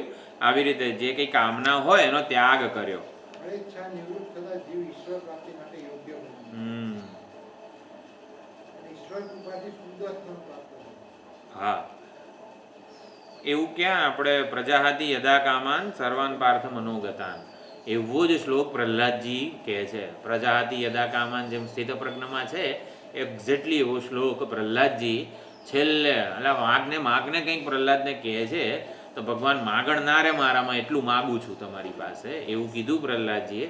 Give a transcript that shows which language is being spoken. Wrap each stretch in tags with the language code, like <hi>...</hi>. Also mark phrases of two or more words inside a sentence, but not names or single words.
<gu>આવી રીતે જે કંઈ કામના હોય એનો ત્યાગ કર્યો. હા, એવું ક્યાં?</gu> <sa>આપણે प्रजाहाति यदा कामान सर्वान पार्थ मनोगतान,</sa> <gu>એવો જ શ્લોક પ્રહલાદજી કહે છે.</gu> <sa>प्रजाहाति यदा कामान</sa> <gu>જેમ સ્થિત પ્રજ્ઞમાં છે, એક્ઝેક્ટલી એવો શ્લોક પ્રહલાદજી છેલ્લે એટલે માગને કંઈક પ્રહલાદને કહે છે. તો ભગવાન માગણ ના રે મારામાં, એટલું માગું છું તમારી પાસે, એવું કીધું પ્રહલાદજીએ.</gu>